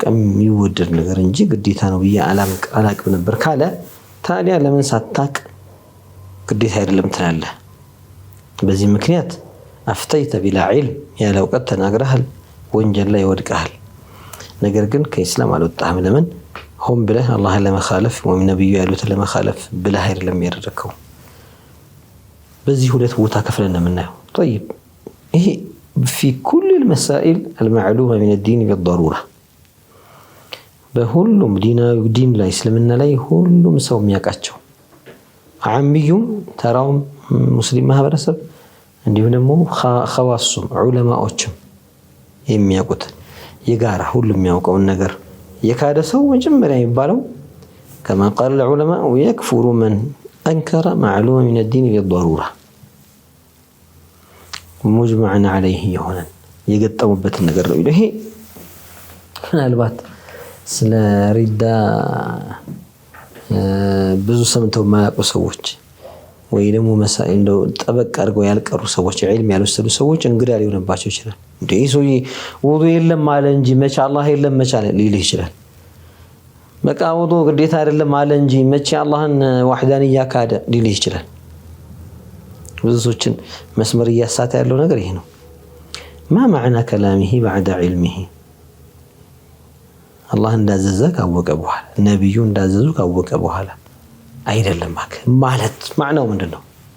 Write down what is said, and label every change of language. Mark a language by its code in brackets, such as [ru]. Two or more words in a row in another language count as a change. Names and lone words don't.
[am] የሚወደድ ነገር እንጂ ግዴታ ነው ብዬ አላቅም ነበር ካለ ታዲያ ለምን ሳታቅ ግዴታ አይደለም ትላለህ በዚህ ምክንያት [ar] أفتيت بلا علم [am] ያለ እውቀት ተናግረሃል ወንጀል ላይ ይወድቃል ነገር ግን ከኢስላም አልወጣህም ለምን ሆም ብለህ አላህን ለመኻለፍ ወይም ነብዩ ያሉትን ለመኻለፍ ብለህ አይደለም ያደረከው በዚህ ሁለት ቦታ ከፍለን እናየው طيب ይሄ [ar] في كل المسائل المعلومة من الدين بالضرورة [am] በሁሉም ዲን ላይ እስልምና ላይ ሁሉም ሰው የሚያውቃቸው ዓሚዩም ተራውም ሙስሊም ማህበረሰብ እንዲሁም ደግሞ ኸዋሱም ዑለማዎችም የሚያውቁት የጋራ ሁሉም የሚያውቀውን ነገር የካደ ሰው መጀመሪያ የሚባለው [ar] كما قال العلماء يكفر من أنكر معلومة من الدين بالضرورة مجمعا عليه [am] يهونا يقطعوበት ነገር ነው ይሄ ምናልባት ስለ ሪዳ ብዙ ሰምተው የማያውቁ ሰዎች ወይ ደግሞ መሳይ እንደው ጠበቅ አድርገው ያልቀሩ ሰዎች ዒልም ያልወሰዱ ሰዎች እንግዳ ሊሆንባቸው ይችላል። እንዴ ሰውዬ ውዱ የለም አለ እንጂ መቼ አላህ የለም መቼ አለ ሊልህ ይችላል። በቃ ውዱ ግዴታ አይደለም አለ እንጂ መቼ አላህን ዋህዳንያ ካደ ሊልህ ይችላል። ብዙ ሰዎችን መስመር እያሳተ ያለው ነገር ይሄ ነው። [ar] ما معنى كلامه بعد علمه [am] አላህ እንዳዘዘ ካወቀ በኋላ ነቢዩ እንዳዘዙ ካወቀ በኋላ አይደለም ማለት ማዕናው ምንድን ነው?